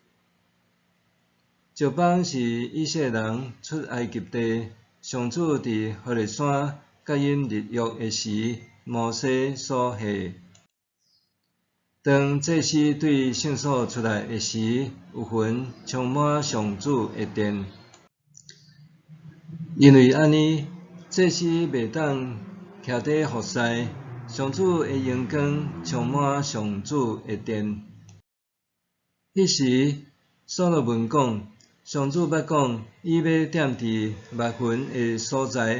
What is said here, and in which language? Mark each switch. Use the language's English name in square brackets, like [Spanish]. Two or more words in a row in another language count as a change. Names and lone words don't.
[Min Nan Chinese] 石板是以色列人出埃及地，上主伫何烈山甲因立约的时，摩西所下。当祭司对圣所出来的时，有云充满上主的殿。因为安尼，祭司袂当徛伫服侍，上主的荣光充满上主的殿。迄时，所罗门讲，上主捌讲，伊要踮伫密云的所在。